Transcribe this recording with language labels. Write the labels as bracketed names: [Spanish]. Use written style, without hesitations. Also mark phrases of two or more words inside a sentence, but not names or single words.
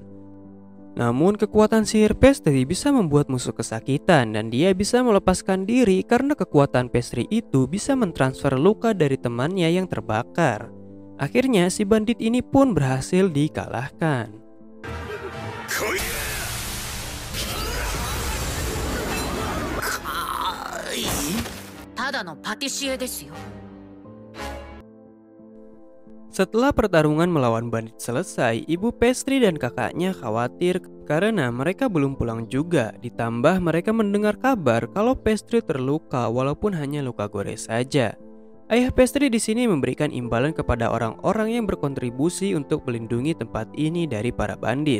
[Indonesian] Namun kekuatan sihir Pastry bisa membuat musuh kesakitan dan dia bisa melepaskan diri karena kekuatan Pastry itu bisa mentransfer luka dari temannya yang terbakar. Akhirnya si bandit ini pun berhasil dikalahkan. [Japanese] ただのパティシエですよ。 [Indonesian] Setelah pertarungan melawan bandit selesai, ibu Pastry dan kakaknya khawatir karena mereka belum pulang juga. Ditambah mereka mendengar kabar kalau Pastry terluka walaupun hanya luka gores saja. Ayah Pastry di sini memberikan imbalan kepada orang-orang yang berkontribusi untuk melindungi tempat ini dari para bandit.